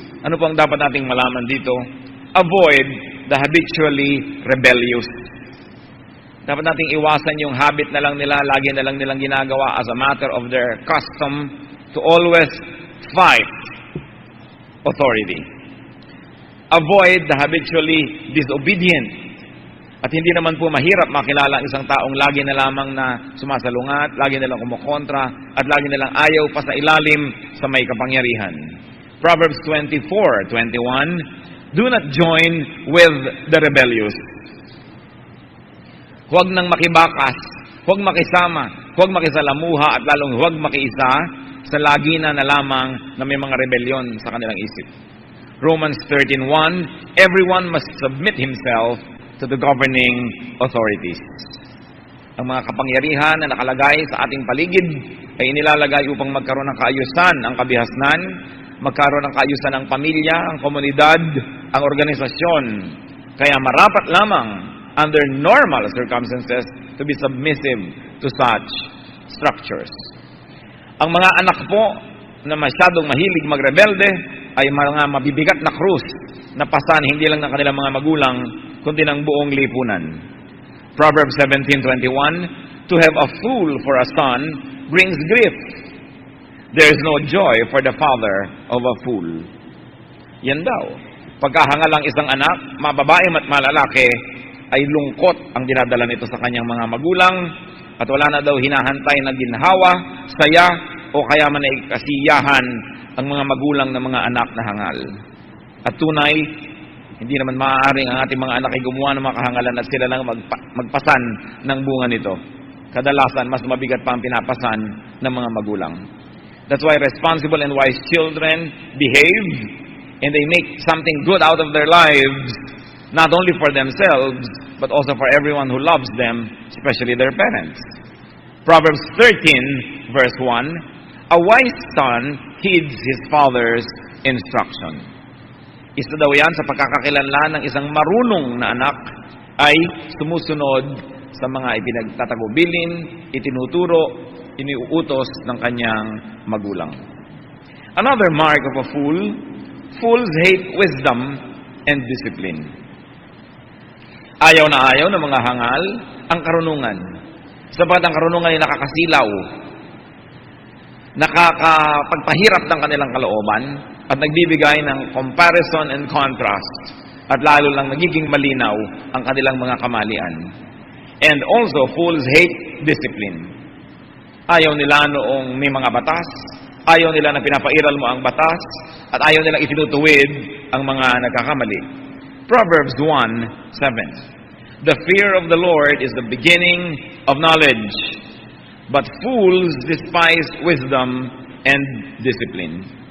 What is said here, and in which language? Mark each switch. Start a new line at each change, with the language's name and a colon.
Filipino: Ano po ang dapat nating malaman dito?
English: Avoid the habitually rebellious.
Filipino: Dapat nating iwasan yung habit na lang nila, lagi na lang nilang ginagawa
English: as a matter of their custom to always fight authority. Avoid the habitually disobedient.
Filipino: At hindi naman po mahirap makilala ang isang taong lagi na lamang na sumasalungat, lagi na lang kumukontra, at lagi na lang ayaw pa sa ilalim sa may kapangyarihan.
English: Proverbs 24:21, do not join with the rebellious.
Filipino: Huwag nang makibakas, huwag makisama, huwag makisalamuha, at lalong huwag makiisa sa lagi na lamang na may mga rebellion sa kanilang isip.
English: Romans 13:1, everyone must submit himself to the governing authorities.
Filipino: Ang mga kapangyarihan na nakalagay sa ating paligid ay inilalagay upang magkaroon ng kaayusan ang kabihasnan, magkaroon ng kaayusan ang pamilya, ang komunidad, ang organisasyon. Kaya marapat lamang
English: under normal circumstances to be submissive to such structures.
Filipino: Ang mga anak po na masyadong mahilig magrebelde ay mga mabibigat na krus na pasan hindi lang ng kanilang mga magulang kundi ng buong lipunan.
English: Proverbs 17:21, to have a fool for a son brings grief. There is no joy for the father of a fool.
Filipino: Yan daw. Pagkahangal ang isang anak, mababae at malalaki, ay lungkot ang dinadala nito sa kanyang mga magulang at wala na daw hinahantay na ginhawa, saya, o kaya man ay kasiyahan ang mga magulang ng mga anak na hangal. At tunay, hindi naman maaaring ang ating mga anak ay gumawa ng mga kahangalan at sila lang magpasan ng bunga nito. Kadalasan, mas mabigat pa ang pinapasan ng mga magulang.
English: That's why responsible and wise children behave and they make something good out of their lives, not only for themselves, but also for everyone who loves them, especially their parents. Proverbs 13:1, a wise son heeds his father's instruction.
Filipino: Isa daw yan sa pagkakakilanlan ng isang marunong na anak ay sumusunod sa mga ipinagtatagubilin, itinuturo, iniuutos ng kanyang magulang.
English: Another mark of a fool, fools hate wisdom and discipline.
Filipino: Ayaw na ayaw ng mga hangal ang karunungan. Sapat ang karunungan ay nakakasilaw, nakakapagpahirap ng kanilang kalooban, at nagbibigay ng
English: comparison and contrast,
Filipino: at lalo lang nagiging malinaw ang kanilang mga kamalian.
English: And also, fools hate discipline.
Filipino: Ayaw nila noong may mga batas, ayaw nila na pinapairal mo ang batas, at ayaw nilang itinutuwid ang mga nagkakamali.
English: Proverbs 1:7, the fear of the Lord is the beginning of knowledge, but fools despise wisdom and discipline.